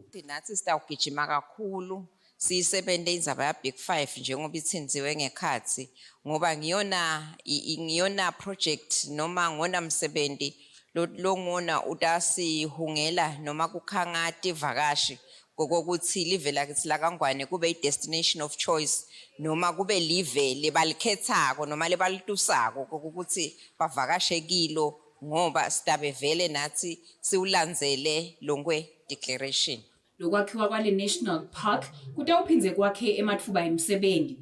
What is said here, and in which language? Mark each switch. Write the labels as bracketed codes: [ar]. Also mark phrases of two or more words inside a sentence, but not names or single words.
[ss] Nathi sitawugijima kakhulu siyisebente indzaba ya Big 5 njengoba itsinziwe ngekhatsi ngoba ngiyona project noma ngona msebenzi longona utasihungela noma kukhanga tivakashi kokuthi live lakithi laKangwane kube i- [en] destination of choice [ss] noma kube live lebalikhethako noma lebalitusako kokuthi bavakashe kilo ngoba sitabe vele nathi siulandzele Longwe Declaration. Lokwakhiwa kwale National Park kutawuphindze kwakhe ematfuba emsebenti.